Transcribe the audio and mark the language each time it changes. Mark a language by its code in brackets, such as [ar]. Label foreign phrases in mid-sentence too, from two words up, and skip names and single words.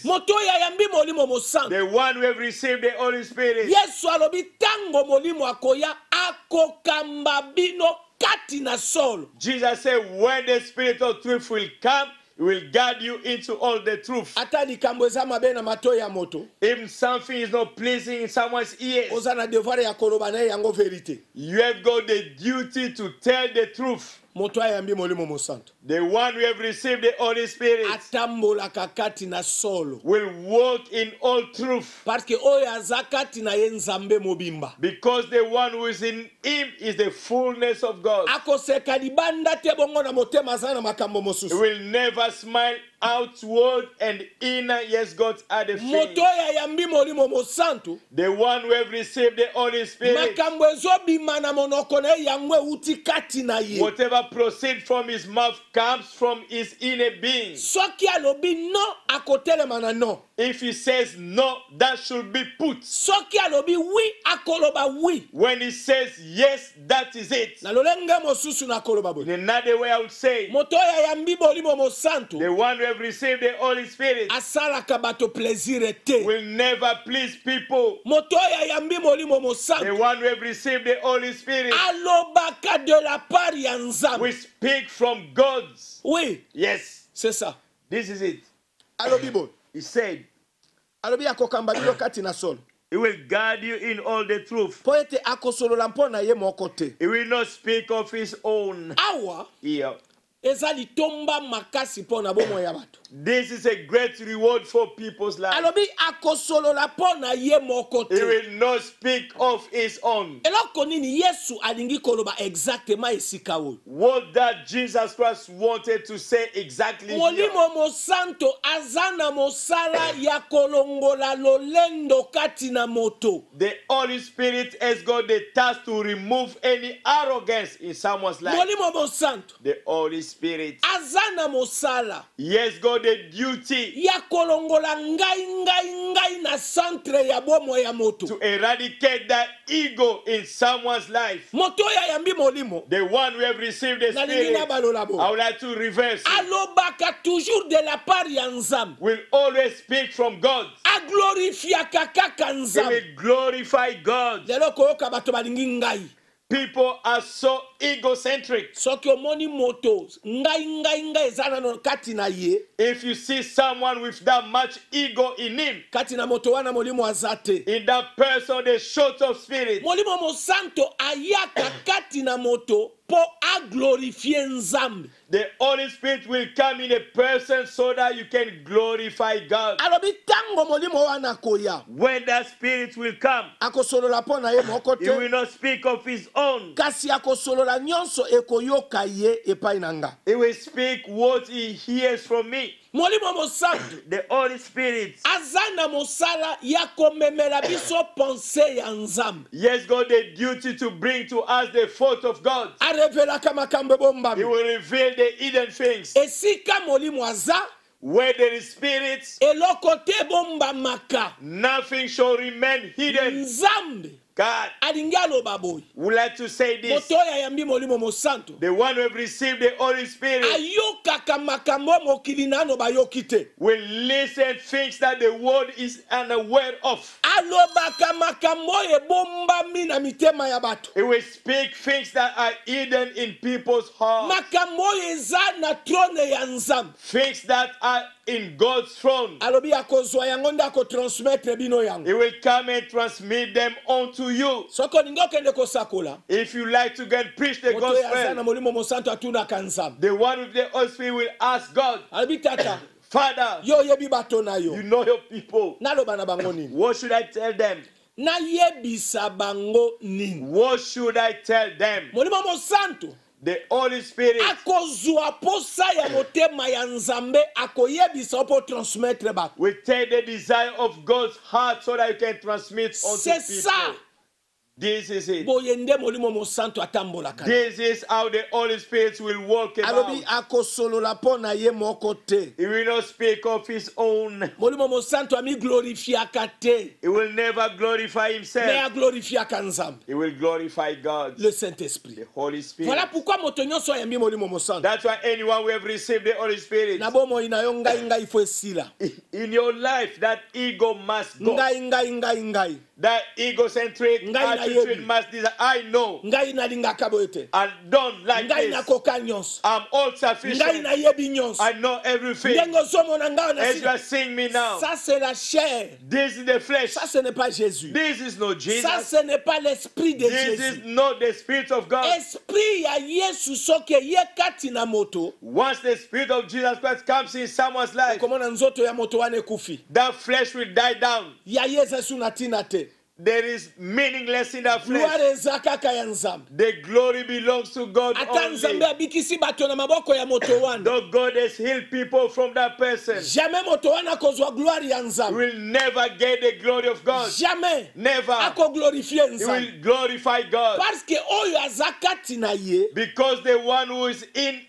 [ln] Moto ya yambi molimo mosanto. [en] The one who have received the Holy Spirit. [ln] Yesu alobi tango molimo akoya akokamba bino kati na solo. [en] Jesus said, when the Spirit of truth will come, he will guide you into all the truth. [ln] Ata likambo eza mabe na mato ya moto. [en] If something is not pleasing in someone's ears, [ln] Oza na devoir ya koloba na ye yango verite. [en] you have got the duty to tell the truth. [ln] Moto ya yambi molimo mosanto. [en] The one who have received the Holy Spirit [ln] Atambolaka kati na solo. [en] will walk in all truth. [fr] Parce que [ln] oyo aza kati na ye nzambe mobimba. [en] Because the one who is in him is the fullness of God. [ln] Akoseka libanda te bongo na motema aza na makambo [en] He [ln] mosusu. [en] will never smile outward and inner. Yes, God are the [ln] Moto [en] things. [ln] ya yambi molimo mosanto. [en] The one who have received the Holy Spirit, [ln] Makambo ezobima na monoko na ye yango euti kati na ye. [en] whatever proceeds from his mouth comes from his inner being. [ln] Soki alobi no akotelema na no. [en] If he says no, that should be put. [ln] Soki alobi oui akoloba oui. [en] When he says yes, that is it. [ln] Na lolenge mosusu na koloba [en] In [ln] boy. [en] another way, I would say, [ln] Moto ya yambi molimo mosanto. [en] the one who have received the Holy Spirit [ln] Asalaka bato plaisir te. [en] will never please people. [ln] Moto ya yambi molimo [en] The [ln] mosanto. [en] one who have received the Holy Spirit [ln] Alobaka [fr] de la part [ln] ya nzambe. [en] will speak from God's. [fr] Oui, [en] Yes, [fr] c'est ça. [en] this is it. [ln] Alobi boy. [en] He said, [ln] Alobi akokamba bino kati na solo. [en] he will guide you in all the truth. [ln] Po ete akosolola mpo na ye moko te. [en] He will not speak of his own [ln] Awa [en] here. [ln] eza litomba makasi mpo na bomoi ya bato. [en] This is a great reward for people's lives. [ln] Alobi akosolola mpo na ye moko [en] He [ln] te. [en] will not speak of his own. [ln] Eloko nini Yesu alingi koloba exactement esika oyo. [en] What that Jesus Christ wanted to say exactly here. [ln] Molimo mosanto aza na mosala ya kolongola lolendo kati na moto. [en] The Holy Spirit has got the task to remove any arrogance in someone's life. [ln] Molimo mosanto [en] The Holy Spirit, [ln] aza na mosala [en] he has got the duty [ln] ya kolongola ngai na centre ya bomo ya moto. [en] to eradicate that ego in someone's life. [ln] Moto ya yambi molimo [en] The one who have received the [ln] nalingi na [en] Spirit, [ln] balola [en] I [ln] bo. [en] would like to reverse it, [ln] Alobaka toujours [fr] de la part [ln] ya nzambe. [en] will always speak from God. [ln] Aglorifiaka kaka [en] He [ln] nzambe. [en] will glorify God. [ln] Lelo koyoka bato balingi ngai. [en] People are so egocentric. [ln] Soki omoni moto ngai eza na kati na ye. [en] If you see someone with that much ego in him, [ln] Kati na moto wana molimo azate. [en] in that person, the short of spirit, [ln] Molimo mosanto ayaka kati na moto po aglorifie nzambe. [en] the Holy Spirit will come in a person so that you can glorify God. [ln] Alobi tango molimo wana koya. [en] When that Spirit will come, [ln] Akosolola po na ye moko [en] he will [ln] te. [en] not speak of his own. [ln] Kasi akosolola nyonso ekoyoka ye epai na nga. [en] He will speak what he hears from me. [ln] Molimo mosanto [en] The Holy Spirit, [ln] aza na mosala ya komemela biso pense ya nzambe. [en] he has got the duty to bring to us the thought of God. [ln] Arevelaka makambo [en] He [ln] bombami. [en] will reveal the hidden things. [ln] Esika molimo aza [en] Where there is spirit, [ln] eloko te bombamaka. [en] nothing shall remain hidden. [ln] Nzambe [en] God [ln] alingi aloba boy [en] would like to say this. [ln] moto oyo ayambi molimo mosantu [en] The one who have received the Holy Spirit [ln] ayokaka makambo mokili nano bayoki te [en] will listen things that the world is unaware of. [ln] alobaka makambo oyo ebombami na mitema ya bato [en] He will speak things that are hidden in people's hearts. [ln] makambo oyo eza na trone ya nzambe [en] Things that are in God's throne. [ln] alobi akozwa yango nde akotransmettre bino yango [en] He will come and transmit them unto you. [ln] soki olingi okende kosakola [en] If you like to get preach the [ln] moto oyo aza na [en] gospel, [ln] molimo mosantu atunaka nzambe [en] the one with the Holy Spirit will ask God, [ln] alobi tata [en] Father, [ln] yo oyebi bato na yo [en] you know your people. [ln] naloba na bango nini [en] What should I tell them? [ln] nayebisa bango nini [en] What should I tell them? [ln] molimo mosantu [en] The Holy Spirit [ln] akozwa posa ya motema ya nzambe akoyebisa mpo transmettre bato [en] will take the desire of God's heart so that you can transmit unto [fr] c'est ça [en] people. This is it. [ln] boye nde molimo mosantu atambolaka [en] This is how the Holy Spirit will walk [ln] alobi [en] about. [ln] akosolola mpo na ye moko te [en] He will not speak of his own. [ln] molimo mosantu amiglorifiaka te [en] He will never glorify me himself. [ln] aglorifiaka nzambe [en] He will glorify God, [fr] le Saint-Esprit. [en] the Holy Spirit. [fr] Voilà pourquoi [ln] moto nyonso ayambi molimo mosantu [en] That's why anyone who have received the Holy Spirit, [ln] na bomoi na yo ngai fo esila [en] in your life, that ego must go. [ln] ngai [en] That egocentric [ln] Ngai na [en] attitude [ln] yebi. [en] must disappear. I know. [ln] ngai nalingaka boye te [en] I don't like [ln] ngai [en] this. [ln] nakoka nyonso [en] I'm all [ln] ngai [en] sufficient. [ln] nayebi nyonso [en] I know everything. [ln] ndenge ozomona ngai na [en] As you [ln] sila [en] are seeing me now, [fr] ça c'est la chair [en] this is the flesh. [fr] ça ce n'est pas Jésus [en] This is not [fr] ça [en] Jesus. [fr] ce n'est pas l'esprit de [en] This is [fr] Jésus [en] not the Spirit of God. [ln] esprit ya Yesu soki ye kati na moto [en] Once the Spirit of Jesus Christ comes in someone's life, [ln] okomona nzoto ya moto wana ekufi [en] that flesh will die down. [ln] ya ye eza su na ntina te [en] There is meaningless in that [ln] gloire [en] flesh. [ln] eza kaka ya nzambe [en] The glory belongs to God [ln] ata nzambe [en] only. [ln] abikisi bato na maboko ya moto wana [en] Though God has healed people from that person, [ln] jamais moto wana akozwa gloire ya nzambe [en] will never get the glory of God. [fr] jamais [en] Never. [ln] akoglorifie [en] He [ln] nzambe [en] will glorify God. [fr] parce que [ln] oyo aza kati na ye Because the one who is in him